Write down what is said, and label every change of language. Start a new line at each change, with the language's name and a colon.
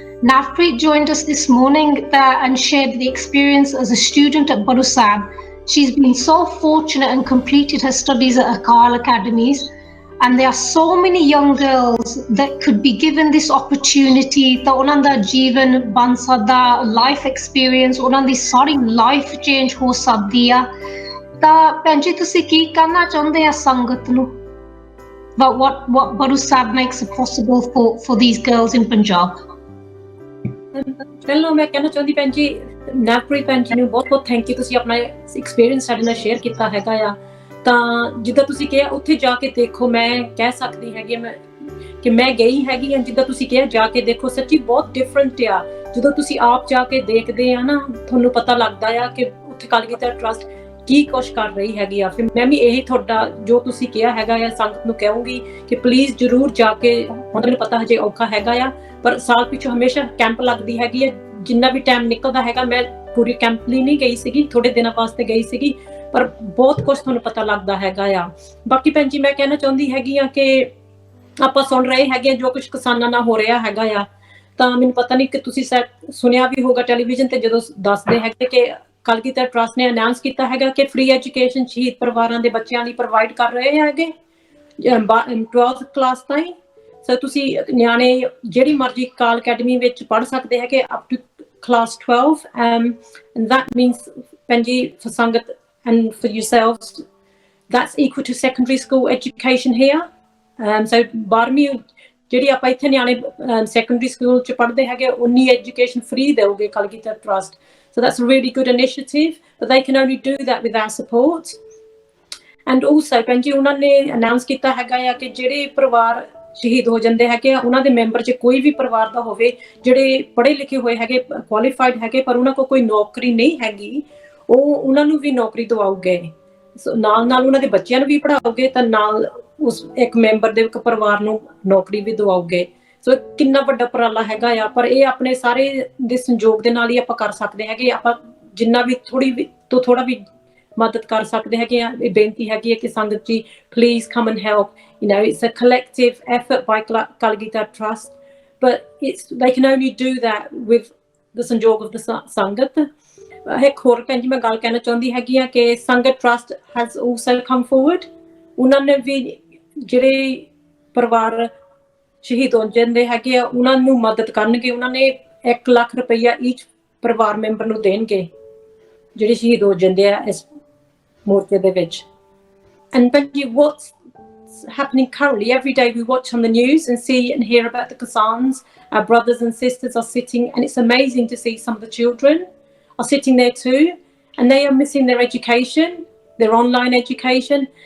English: Navpreet joined us this morning and shared the experience as a student at Badu Sahib. She's been so fortunate and completed her studies at Akal Academies. and there are so many young girls that could be given this opportunity
Punjabi: ਤਾਂ ਉਹਨਾਂ ਦਾ ਜੀਵਨ ਬਣ ਸਕਦਾ, life experience ਉਹਨਾਂ ਦੀ ਸਾਰੀ life change ਹੋ ਸਕਦੀ ਆ। ਤਾਂ ਭੈਣ ਜੀ ਤੁਸੀਂ ਕੀ ਕਹਿਣਾ ਚਾਹੁੰਦੇ ਆ ਸੰਗਤ ਨੂੰ?
English: what Baru Sahib makes it possible for these girls in Punjab?
Punjabi: ਪਹਿਲਾਂ ਮੈਂ ਕਹਿਣਾ ਚਾਹੁੰਦੀ ਭੈਣ ਜੀ, ਨਵਪ੍ਰੀਤ ਭੈਣ ਜੀ ਨੂੰ ਬਹੁਤ ਬਹੁਤ ਥੈਂਕ ਯੂ, ਤੁਸੀਂ ਆਪਣਾ ਐਕਸਪੀਰੀਅੰਸ ਸਾਡੇ ਨਾਲ ਸ਼ੇਅਰ ਕੀਤਾ ਹੈਗਾ ਆ। ਤਾਂ ਜਿੱਦਾਂ ਤੁਸੀਂ ਕਿਹਾ ਉੱਥੇ ਜਾ ਕੇ ਦੇਖੋ, ਮੈਂ ਕਹਿ ਸਕਦੀ ਹੈਗੀ ਕਿ ਮੈਂ ਗਈ ਹੈਗੀ ਹਾਂ, ਜਿੱਦਾਂ ਤੁਸੀਂ ਕਿਹਾ ਜਾ ਕੇ ਦੇਖੋ, ਸੱਚੀ ਬਹੁਤ ਡਿਫਰੈਂਟ ਆ। ਜਦੋਂ ਤੁਸੀਂ ਆਪ ਜਾ ਕੇ ਦੇਖਦੇ ਆ ਨਾ, ਤੁਹਾਨੂੰ ਪਤਾ ਲੱਗਦਾ ਆ ਕਿ ਉੱਥੇ ਕਲਗੀਧਰ ਟਰੱਸਟ ਕੀ ਕੁਛ ਕਰ ਰਹੀ ਹੈਗੀ ਆ। ਫਿਰ ਮੈਂ ਵੀ ਇਹੀ ਤੁਹਾਡਾ ਜੋ ਤੁਸੀਂ ਕਿਹਾ ਹੈਗਾ ਆ ਸੰਗਤ ਨੂੰ ਕਹੂੰਗੀ ਕਿ ਪਲੀਜ਼ ਜ਼ਰੂਰ ਜਾ ਕੇ, ਹੁਣ ਮੈਨੂੰ ਪਤਾ ਹਜੇ ਔਖਾ ਹੈਗਾ ਆ, ਪਰ ਸਾਲ ਪਿੱਛੋਂ ਹਮੇਸ਼ਾ ਕੈਂਪ ਲੱਗਦੀ ਹੈਗੀ ਹੈ। ਜਿੰਨਾ ਵੀ ਟਾਈਮ ਨਿਕਲਦਾ ਹੈਗਾ, ਮੈਂ ਪੂਰੀ ਕੈਂਪ ਲਈ ਨਹੀਂ ਗਈ ਸੀਗੀ, ਥੋੜੇ ਦਿਨਾਂ ਵਾਸਤੇ ਗਈ ਸੀਗੀ, ਪਰ ਬਹੁਤ ਕੁਝ ਤੁਹਾਨੂੰ ਪਤਾ ਲੱਗਦਾ ਹੈਗਾ ਆ। ਬਾਕੀ ਭੈਣ ਜੀ ਮੈਂ ਕਹਿਣਾ ਚਾਹੁੰਦੀ ਹੈਗੀ ਆ ਕਿ ਆਪਾਂ ਸੁਣ ਰਹੇ ਹੈਗੇ ਜੋ ਕੁਝ ਕਿਸਾਨਾਂ ਨਾਲ ਹੋ ਰਿਹਾ ਹੈਗਾ ਆ, ਤਾਂ ਮੈਨੂੰ ਪਤਾ ਨਹੀਂ ਕਿ ਤੁਸੀਂ ਸੁਣਿਆ ਵੀ ਹੋਗਾ ਟੈਲੀਵਿਜ਼ਨ ਤੇ ਜਦੋਂ ਦੱਸਦੇ ਹੈਗੇ ਕਿ ਕਲਗੀਧਰ ਟਰੱਸਟ ਨੇ ਅਨਾਉਂਸ ਕੀਤਾ ਹੈਗਾ ਕਿ ਫ੍ਰੀ ਐਜੂਕੇਸ਼ਨ ਸ਼ਹੀਦ ਪਰਿਵਾਰਾਂ ਦੇ ਬੱਚਿਆਂ ਲਈ ਪ੍ਰੋਵਾਈਡ ਕਰ ਰਹੇ ਹੈਗੇ 12th ਕਲਾਸ ਤਾਈਂ। ਸੋ ਤੁਸੀਂ ਨਿਆਣੇ ਜਿਹੜੀ ਮਰਜ਼ੀ ਕਾਲ ਅਕੈਡਮੀ ਵਿੱਚ ਪੜ੍ਹ ਸਕਦੇ ਹੈਗੇ
English: Up to class 12, and that means Benji, for Sangat and for yourselves, that's equal to secondary school education here.
Punjabi: So 12ਵੀਂ ਜਿਹੜੀ ਆਪਾਂ ਇੱਥੇ ਨਿਆਣੇ secondary school ਚ ਪੜ੍ਹਦੇ ਹੈਗੇ ਉਨੀ education free ਦੇਊਗੇ Kalgidhar trust.
English: So that's a really good initiative, but they can only do that with our support. And also
Punjabi: Benji ਉਹਨਾਂ ਨੇ announce ਕੀਤਾ ਹੈਗਾ ਆ ਕਿ ਜਿਹੜੇ ਪਰਿਵਾਰ ਸ਼ਹੀਦ ਹੋ ਜਾਂਦੇ ਹੈਗੇ ਆ, ਉਹਨਾਂ ਦੇ ਮੈਂਬਰ ਚ ਕੋਈ ਵੀ ਪਰਿਵਾਰ ਦਾ ਹੋਵੇ ਜਿਹੜੇ ਪੜ੍ਹੇ ਲਿਖੇ ਹੋਏ ਹੈਗੇ, ਕੁਆਲੀਫਾਈਡ ਹੈਗੇ, ਪਰ ਉਹਨਾਂ ਕੋਲ ਕੋਈ ਨੌਕਰੀ ਨਹੀਂ ਹੈਗੀ, ਉਹ ਉਹਨਾਂ ਨੂੰ ਵੀ ਨੌਕਰੀ ਦਵਾਉਗੇ। ਨਾਲ ਨਾਲ ਉਹਨਾਂ ਦੇ ਬੱਚਿਆਂ ਨੂੰ ਵੀ ਪੜ੍ਹਾਓਗੇ, ਤਾਂ ਨਾਲ ਉਸ ਇੱਕ ਮੈਂਬਰ ਦੇ ਇੱਕ ਪਰਿਵਾਰ ਨੂੰ ਨੌਕਰੀ ਵੀ ਦਵਾਓਗੇ। ਸੋ ਕਿੰਨਾ ਵੱਡਾ ਉਪਰਾਲਾ ਹੈਗਾ ਆ, ਪਰ ਇਹ ਆਪਣੇ ਸਾਰੇ ਦੇ ਸੰਯੋਗ ਦੇ ਨਾਲ ਹੀ ਆਪਾਂ ਕਰ ਸਕਦੇ ਹੈਗੇ। ਆਪਾਂ ਜਿੰਨਾ ਵੀ ਥੋੜਾ ਵੀ ਮਦਦ ਕਰ ਸਕਦੇ ਹੈਗੇ ਆ। ਇਹ ਬੇਨਤੀ ਹੈਗੀ ਹੈ ਕਿ ਸੰਗਤ ਜੀ
English: Please come and help. You know, it's a collective effort by Kalagitar Trust, but they can only do that with the sanyog of the Sangat.
Punjabi: ਇੱਕ ਹੋਰ ਭੈਣ ਜੀ ਮੈਂ ਗੱਲ ਕਹਿਣਾ ਚਾਹੁੰਦੀ ਹੈਗੀ ਆ ਕਿ
English: Sangat Trust has also come forward.
Punjabi: ਉਹਨਾਂ ਨੇ ਵੀ ਜਿਹੜੇ ਪਰਿਵਾਰ ਸ਼ਹੀਦ ਹੋ ਜਾਂਦੇ ਹੈਗੇ ਆ ਉਹਨਾਂ ਨੂੰ ਮਦਦ ਕਰਨਗੇ। ਉਹਨਾਂ ਨੇ 1 ਲੱਖ ਰੁਪਈਆ ਈਚ ਪਰਿਵਾਰ ਮੈਂਬਰ ਨੂੰ ਦੇਣਗੇ ਜਿਹੜੇ ਸ਼ਹੀਦ ਹੋ ਜਾਂਦੇ ਆ ਇਸ ਮੋਰਚੇ ਦੇ ਵਿੱਚ।
English: And Benji, what's happening currently, every day we watch on the news and see and hear about the Kisans. Our brothers and sisters are sitting, and it's amazing to see some of the children are sitting there too, and they are missing their education, their online education.